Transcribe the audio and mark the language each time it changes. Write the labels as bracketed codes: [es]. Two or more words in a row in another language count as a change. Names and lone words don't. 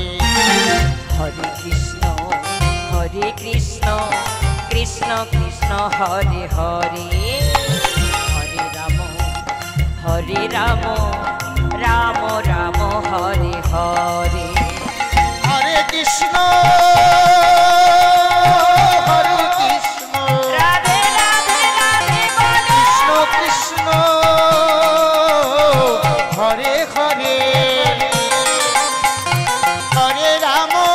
[sa] হরে কৃষ্ণ কৃষ্ণ কৃষ্ণ হরে হরে হরে রাম রাম হরে হরে হরে কৃষ্ণ [bn] রাধে রাধে রাধে বলো [sa] কৃষ্ণ হরে হরে হরে রাম